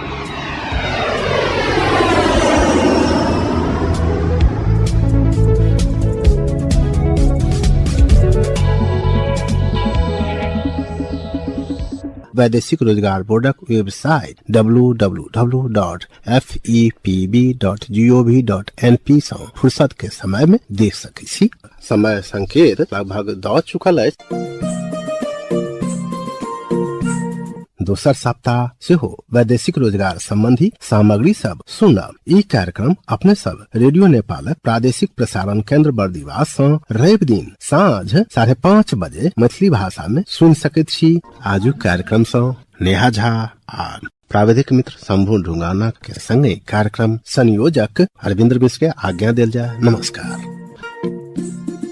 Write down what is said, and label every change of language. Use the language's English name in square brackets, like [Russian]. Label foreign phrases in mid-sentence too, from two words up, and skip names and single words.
[Maithili] वैदेशिक रोजगार बोर्डक वेबसाइट www.fepb.gov.np से फुर्सत के समय में देख सकै छी। समय संकेत लगभग द चुकल अछि। दोसर सप्ताह से हो वैदेशिक रोजगार संबंधी सामग्री सब सुनब। ई कार्यक्रम अपने सब रेडियो नेपाल प्रादेशिक प्रसारण केंद्र बर्दिवास से रवि दिन साँझ 5:30 बजे मैथिली भाषा में सुन सकैत छी। आजु कार्यक्रम से नेहा झा आ प्राविधिक मित्र शंभु ढुंगाना के संगे कार्यक्रम संयोजक अरविंद मिश्र के आज्ञा देल जाय। नमस्कार।